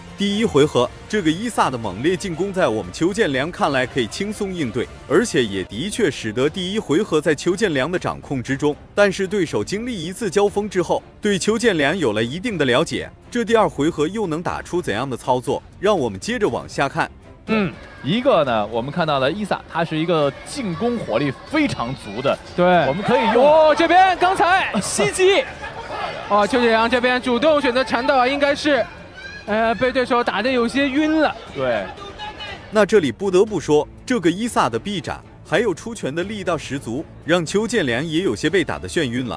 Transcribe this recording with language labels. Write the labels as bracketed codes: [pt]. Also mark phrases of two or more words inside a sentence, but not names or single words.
[zh] 第1回合，這個伊薩的猛烈進攻在我們邱建良看來可以輕鬆應對，而且也的確使得第1回合在邱建良的掌控之中。但是對手經歷一次交鋒之後，對邱建良有了一定的了解，這第2回合又能打出怎樣的操作？讓我們接着往下看。一个呢，我們看到了伊薩，他是一個進攻火力非常足的。對，我們可以用。這邊剛才襲擊，邱建良這邊主動選擇纏鬥啊，應該是，被對手打得有些暈了。對，那這裡不得不說，這個伊薩的臂展還有出拳的力道十足，讓邱建良也有些被打得眩暈了。